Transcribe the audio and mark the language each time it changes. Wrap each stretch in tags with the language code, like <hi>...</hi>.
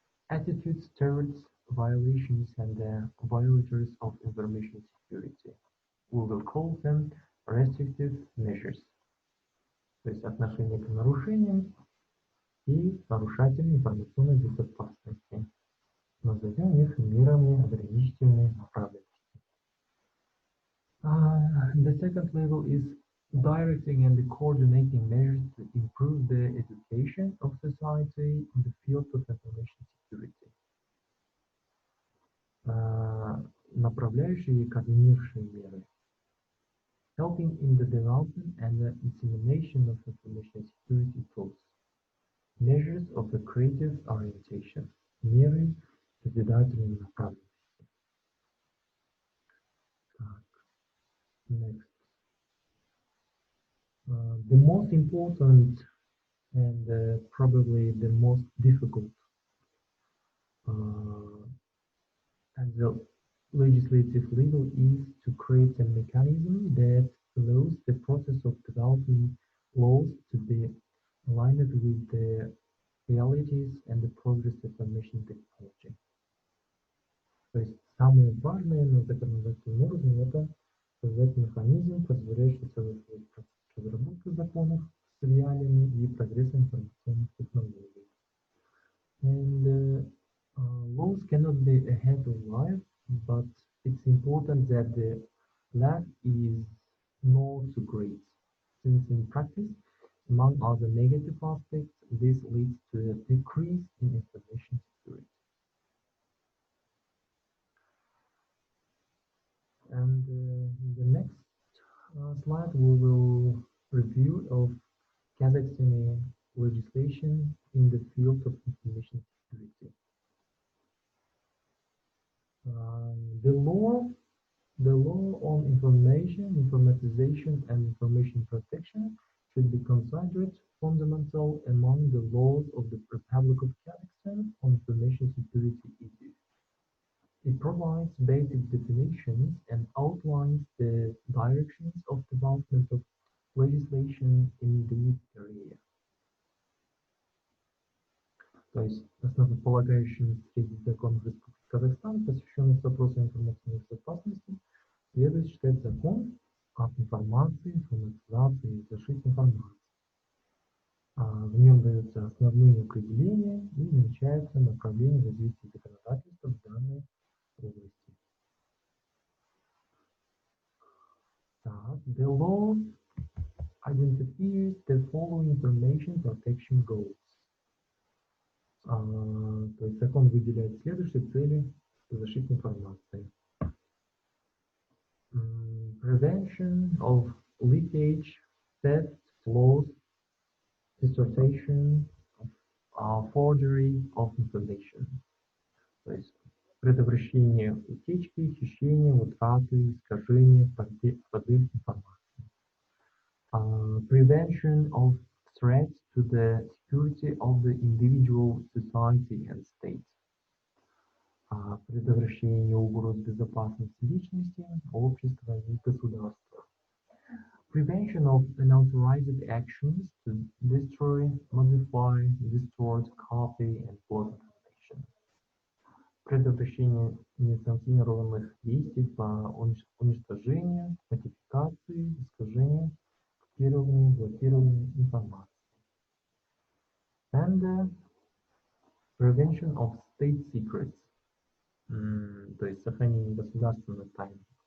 <en>Attitudes towards violations and the violators of information security. We will call them restrictive measures.</en> <ru>То есть отношение к нарушениям и нарушателям информационной безопасности. Назовем их мерами ограничительной направленности.</ru> <en>The second level is directing and coordinating measures to improve the education of society in the field of information security.</en> <ru>Направляющие и координирующие меры.</ru> <en>Helping in the development and the dissemination of information security tools. Measures of a creative orientation.</en> <ru>Меры созидательной направленности.</ru> <en>Next. The most important and probably the most difficult at the legislative level is to create a mechanism that allows the process of developing laws to be aligned with the realities and the progress of information technology.</en> <ru>То есть самое важное на законодательном уровне — это создать механизм, позволяющий согласовать процесс разработки законов с реалиями и прогрессом информационных технологий.</ru> <en>And laws cannot be ahead of life, but it's important that the lag is not too great, since in practice, among other negative aspects, this leads to a decrease in information security. And in the next slide, we will review of Kazakhstani legislation in the field of information security. The law on information, informatization, and information protection should be considered fundamental among the laws of the Republic of Kazakhstan on information security issues. It provides basic definitions and outlines the directions of development of legislation in this area.</en> <ru>То есть основополагающими среди законов Республики Казахстан, посвященных вопросам информационной безопасности, следует считать закон об информации, информатизации и защите информации. В нем даются основные определения и намечается направление развития законодательства в данной области.</ru> <en>The law identifies the following information protection goals.</en> <ru>То есть закон выделяет следующие цели защиты информации.</ru> <en>Prevention of leakage, theft, loss, distortion, forgery of information.</en> <ru>То есть предотвращение утечки, хищения, утраты, искажения, подделки информации.</ru> <en>Prevention of threats to the security of the individual, society and state.</en> <ru>Предотвращение угроз безопасности личности, общества и государства.</ru> <en>Prevention of unauthorized actions to destroy, modify, distort, copy and plot information.</en> <ru>Предотвращение несанкционированных действий по уничтожению, модификации, искажению, копированию, блокированию информации.</ru> <en>And prevention of state secrets,</en> <ru>то есть сохранение государственных тайн.</ru>